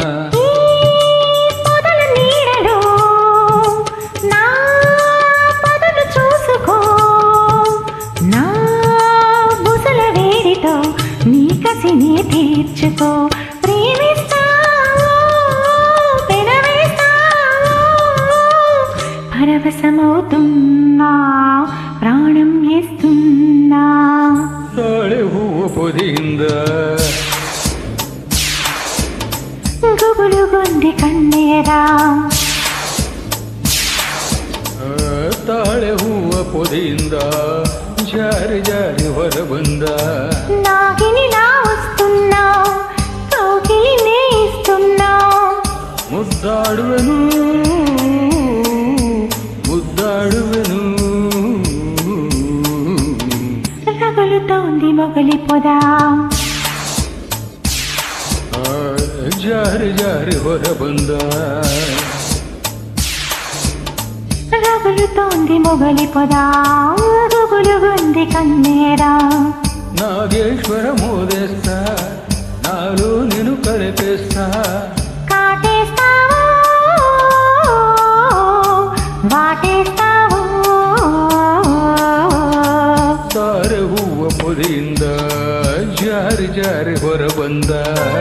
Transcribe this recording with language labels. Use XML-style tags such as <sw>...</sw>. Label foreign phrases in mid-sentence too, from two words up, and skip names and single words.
<te>నీ కసిని తీర్చుకో ప్రేమిస్తావో పెనవేస్తావో పరవశమవుతున్నా ప్రాణం వేస్తున్నా</te> <kn>ತಾಳೆ ಹೂವ ಪೊದಿಂದ</kn> <te>గుబులుగుంది కన్నీరా</te> <kn>ತಾಳೆ ಹೂವ ಪೊದೆಯಿಂದ ಜಾರಿ ಜಾರಿ ಹೊರ ಬಂದ</kn> <te>నాగినిలా వస్తున్నా కోకిలి నేస్తున్నా</te> <kn>ಮುದ್ದಾಡುವೆನು ಮುದ್ದಾಡುವೆನು</kn> <te>రగులుతోంది మొగలి పొద</te> <kn>ಜಾರಿ ಜಾರಿ ಹೊರ ಬಂದ</kn> <te>రగులుతోంది మొగలి పొద గుబులుగుంది కన్నీరా నాగేశ్వర మోదేస్తా నాలో నేను కలిపేస్తా కాటేస్తావో వాటేస్తావో</te> <kn>ತಾರೆ ಹೂವ ಪೊದೆಯಿಂದ ಜಾರಿ ಜಾರಿ ಹೊರ ಬಂದ</kn>